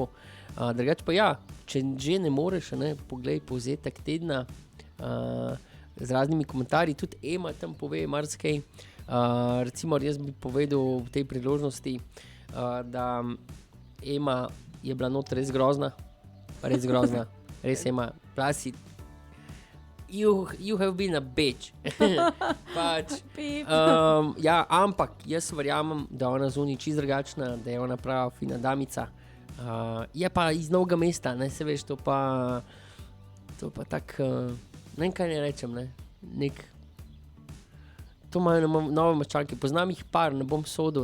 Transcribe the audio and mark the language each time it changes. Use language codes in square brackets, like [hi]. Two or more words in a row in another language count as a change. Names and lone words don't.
[sl] Drugače pa ja, če že ne moreš, poglej povzetek tedna z raznimi komentarji, tudi Ema tam pove marsikaj. Recimo jaz bi povedal v tej priložnosti, da Ema je bila not res grozna, res Ema, plasi. [en] You have been a bitch. [sl] Ja, ampak jaz verjamem, da ona zunaj čisto drugačna, da je ona prava fina damica. Je pa iz Novega mesta, se veš, to pa tak, ne vem kaj ne rečem, to imajo nove mačanke, poznam jih par, ne bom sodil,